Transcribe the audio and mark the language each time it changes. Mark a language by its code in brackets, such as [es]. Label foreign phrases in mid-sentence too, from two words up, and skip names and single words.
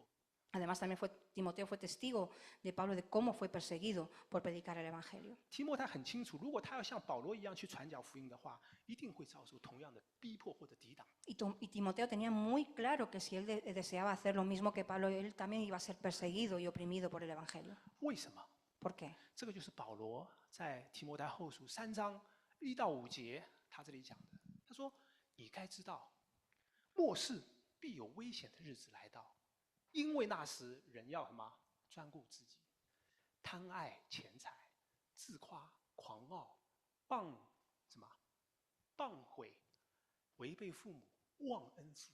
[es] Además, también Timoteo fue testigo de Pablo de cómo fue perseguido por predicar el Evangelio. [zh] 提摩太很清楚，如果他要像保罗一样去传讲福音的话，一定会遭受同样的逼迫或者抵挡。 [es] Y Timoteo tenía muy claro que si él deseaba hacer lo mismo que Pablo, él también iba a ser perseguido y oprimido por el Evangelio. [zh] 为什么？ [es] ¿Por qué? [zh] 这个就是保罗在提摩太后书3章1到5节，他这里讲的。他说：“你该知道，末世必有危险的日子来到，因为那时人要什么？专顾自己，贪爱钱财，自夸狂傲，谤毁，违背父母，忘恩负